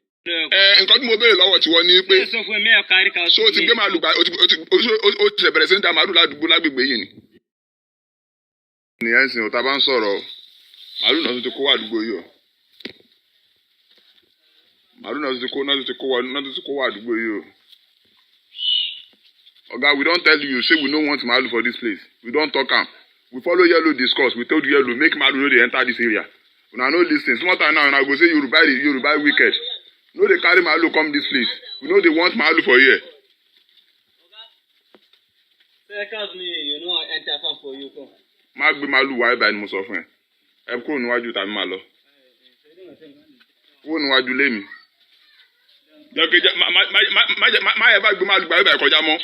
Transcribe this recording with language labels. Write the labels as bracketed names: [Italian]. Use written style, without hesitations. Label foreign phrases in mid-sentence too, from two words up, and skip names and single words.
[Yoruba] Nǹkan tí mo béèrè lọ́wọ́ tiwọn ni pé ṣé o ti gbé màálù gbà o ti bẹ̀rẹ̀ sí ní da màálù ládùúgbò lágbègbè yìí ni. Nìyẹn sìn ò ta bá ń sọ̀rọ̀ màálù náà tún ti kó wà àdúgbò yìí o. Màálù náà tún ti kó wà àdúgbò yìí o. [Nigerian Pidgin] Oga, we don tell you say we no want màálù for this place. We don talk am. We follow yellow discuss. We told yellow make màálù no dey enter this area. Una no lis ten. Small time now una go say Yoruba wicked. No dey carry màálù come this place. We no dey want màálù for here. [Yoruba] Má gbé màálù wá ibà ni mo sọ fún ẹ. Ẹ kúrò níwájú tàbí máa lọ. Kúrò níwájú lé mi. Má yẹ bá gbé màálù gbà ibà kọjá mọ́.